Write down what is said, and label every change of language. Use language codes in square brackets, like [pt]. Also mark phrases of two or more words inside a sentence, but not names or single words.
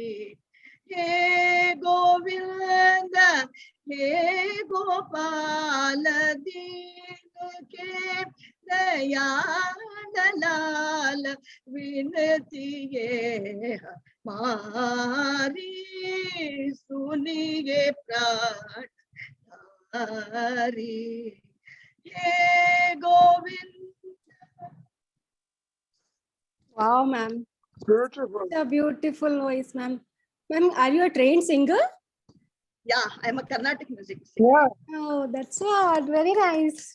[hi] हे गोविंद, हे गोपाल, दीन के दयाल लाल, विनती ये हमारी, सुनिए प्राण धारी। हे गोविंद। [en] Wow, ma'am. Beautiful. A beautiful voice, ma'am. Ma'am, are you a trained singer? Yeah, I'm a Carnatic music singer. Oh, that's what. Very nice.